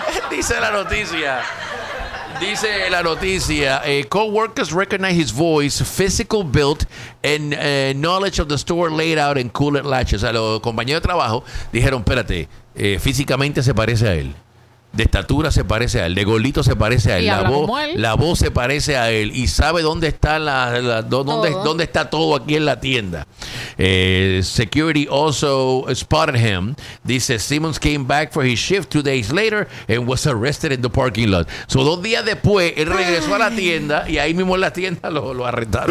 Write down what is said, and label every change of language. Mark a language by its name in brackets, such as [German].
[Spanish] Dice la noticia, [English] co-workers recognize his voice, physical build, and knowledge of the store laid out in cooler latches. [Spanish] O sea, los compañeros de trabajo dijeron, espérate, físicamente se parece a él, de estatura se parece a él, de golito se parece a él, la voz se parece a él, y sabe dónde está dónde está todo aquí en la tienda. [English] Security also spotted him. [Spanish] Dice, [English] Simmons came back for his shift 2 days later and was arrested in the parking lot. [Spanish] So 2 días después, él regresó a la tienda y ahí mismo en la tienda lo arrestaron.